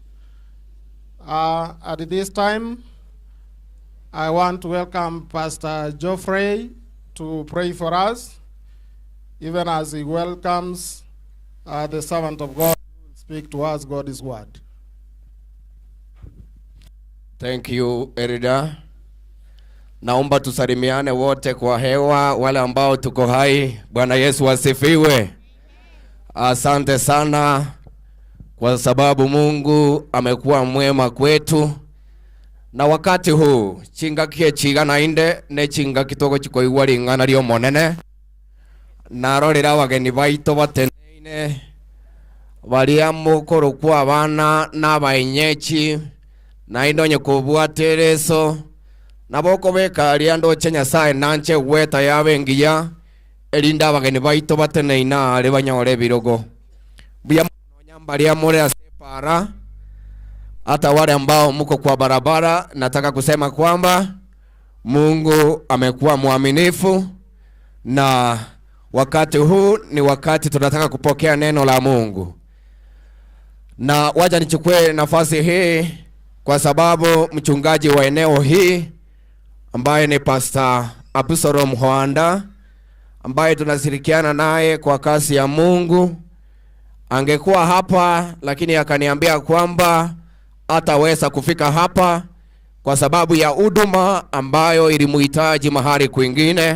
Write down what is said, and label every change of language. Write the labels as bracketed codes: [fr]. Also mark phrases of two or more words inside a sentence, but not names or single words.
[en] At this time, I want to welcome Pastor Geoffrey to pray for us, even as he welcomes the servant of God who will speak to us God's word. Thank you, Erida. [sw] Naomba tusalimiane wote kwa hewa, wale ambao tuko hai. Bwana Yesu asifiwe. Asante sana kwa sababu Mungu amekuwa mwema kwetu. Na wakati huu [guz] chinga kie chigana inde ne chinga kitoko chikoigwa ringana rio monene. Narorera wageni baito bateneine baria mukuru kwa abana n'abainyechi na indonye kubwatereso naboko bekaria ndoche Nyasaye nanche weta yabengiya elinda abageni baito bateneina ari banyore birogo buya nyambaria more asepara. [sw] Hata wale ambao mko kwa barabara, nataka kusema kwamba Mungu amekuwa mwaminifu, na wakati huu ni wakati tunataka kupokea neno la Mungu. Na wacha nichukue nafasi hii kwa sababu mchungaji wa eneo hii ambaye ni Pastor Absalom Hoanda, ambaye tunashirikiana naye kwa kazi ya Mungu, angekuwa hapa lakini akaniambia kwamba hataweza kufika hapa kwa sababu ya huduma ambayo ilimuhitaji mahali kwingine.